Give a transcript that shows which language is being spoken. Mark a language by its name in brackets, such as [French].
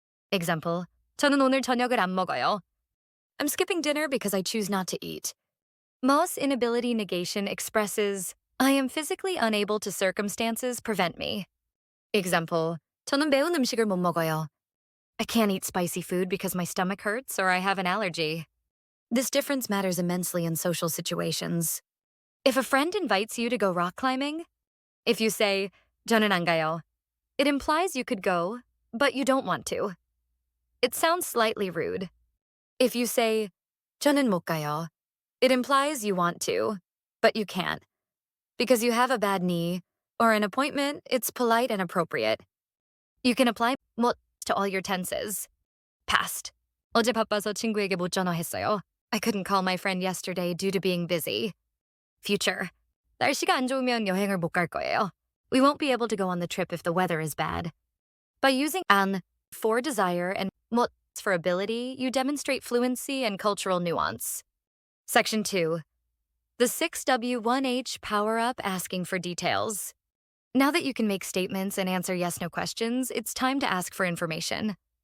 [Korean] Example, 저는 오늘 저녁을 안 먹어요. [English] I'm skipping dinner because I choose not to eat. Mo's inability negation expresses, I am physically unable to circumstances prevent me. [Korean] Example, 저는 매운 음식을 못 먹어요. [English] I can't eat spicy food because my stomach hurts or I have an allergy. This difference matters immensely in social situations. If a friend invites you to go rock climbing, if you say, [Korean] 저는 안 가요, [English] it implies you could go, but you don't want to. It sounds slightly rude. If you say, [Korean] 저는 못 가요, [English] it implies you want to, but you can't. Because you have a bad knee or an appointment, it's polite and appropriate. You can apply 못 to all your tenses. Past. [Korean] 어제 바빠서 친구에게 못 전화했어요. [English] I couldn't call my friend yesterday due to being busy. Future. [Korean] 날씨가 안 좋으면 여행을 못 갈 거예요. [English] We won't be able to go on the trip if the weather is bad. By using 안 for desire and 못 for ability, you demonstrate fluency and cultural nuance. Section 2. The 6W1H power-up asking for details. Now that you can make statements and answer yes-no questions, it's time to ask for information.